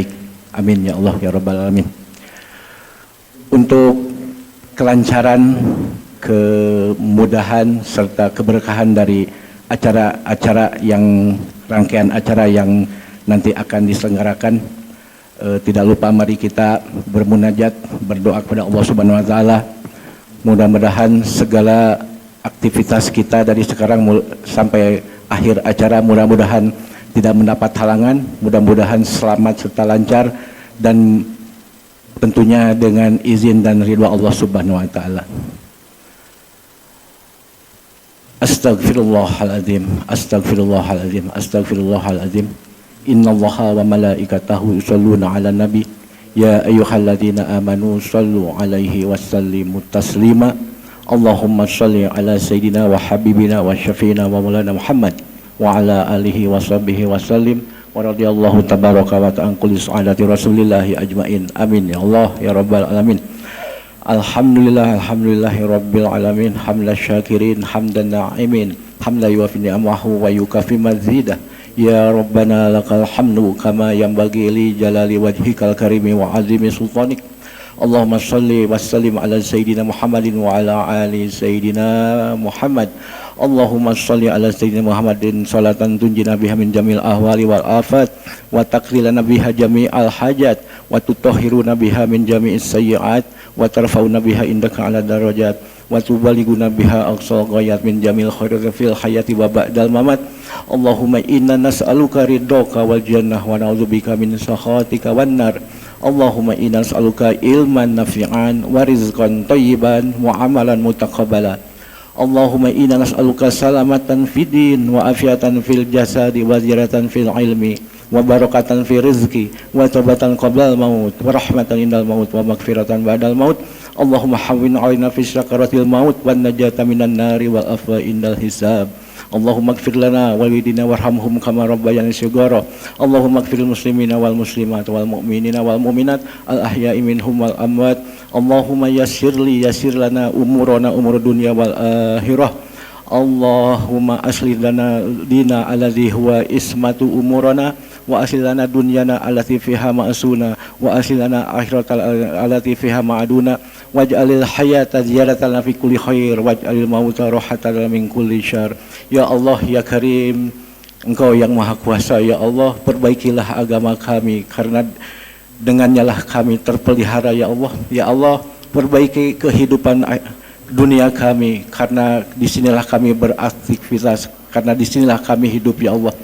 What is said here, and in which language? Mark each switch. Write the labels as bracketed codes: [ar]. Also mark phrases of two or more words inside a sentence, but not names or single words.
[id] Amin ya Allah ya rabbal alamin. Untuk kelancaran, kemudahan serta keberkahan dari acara-acara yang rangkaian acara yang nanti akan diselenggarakan, tidak lupa mari kita bermunajat, berdoa kepada [ar] الله سبحانه وتعالى. [id] Mudah-mudahan segala aktivitas kita dari sekarang sampai akhir acara mudah-mudahan tidak mendapat halangan, mudah-mudahan selamat serta lancar dan tentunya dengan izin dan ridha [ar] الله سبحانه وتعالى. أستغفر الله العظيم، أستغفر الله العظيم، أستغفر الله العظيم. إن الله وملائكته يصلون على النبي يا أيها الذين آمنوا صلوا عليه وسلموا تسليما. اللهم صل على سيدنا وحبيبنا وشفيعنا ومولانا محمد وعلى آله وصحبه وسلم. ورضي الله تبارك وتعالى كل سادات رسول الله أجمعين. آمين يا الله يا رب العالمين. الحمد لله، الحمد لله رب العالمين. حمد الشاكرين، حمد الناعمين، حمدا يوافي نعمه ويكافئ مزيده. يا ربنا لك الحمد كما ينبغي لجلال وجهك الكريم وعظيم سلطانك. اللهم صل وسلم على سيدنا محمد وعلى آل سيدنا محمد. اللهم صل على سيدنا محمد صلاة تنجينا بها من جميع الأهوال والآفات وتقضي لنا بها جميع الحاجات وتطهرنا بها من جميع السيئات وترفعنا بها عندك أعلى الدرجات وتبلغنا بها أقصى الغايات من جميع الخيرات في الحياة وبعد الممات. اللهم إنا نسألك رضاك والجنة ونعوذ بك من سخطك والنار. اللهم إنا نسألك علما نافعا ورزقا طيبا وعملا متقبلا. اللهم إنا نسألك سلامة في الدين وعافية في الجسد وزيادة في العلم وبركة في الرزق وتوبة قبل الموت ورحمة عند الموت ومغفرة بعد الموت. اللهم هون علينا في سكرات الموت والنجاة من النار والعفو عند الحساب. اللهم اغفر لنا والدينا وارحمهم كما ربيانا صغارا. اللهم اغفر للمسلمين والمسلمات والمؤمنين والمؤمنات الأحياء منهم والأموات. اللهم يسر لنا أمورنا أمور الدنيا والآخرة. اللهم أصلح لنا ديننا الذي هو عصمة أمورنا وأصلح لنا دنيانا التي فيها معاشنا وأصلح لنا آخرتنا التي فيها معادنا واجعل الحياة زيادة في كل خير واجعل الموت راحة من كل شر. يا الله يا كريم, [id] Engkau yang Maha Kuasa, [ar] يا الله, [id] perbaikilah agama kami karena dengannya lah kami terpelihara, [ar] يا الله. يا الله, [id] perbaiki kehidupan dunia kami karena disinilah kami beraktivitas, karena disinilah kami hidup, [ar] يا الله.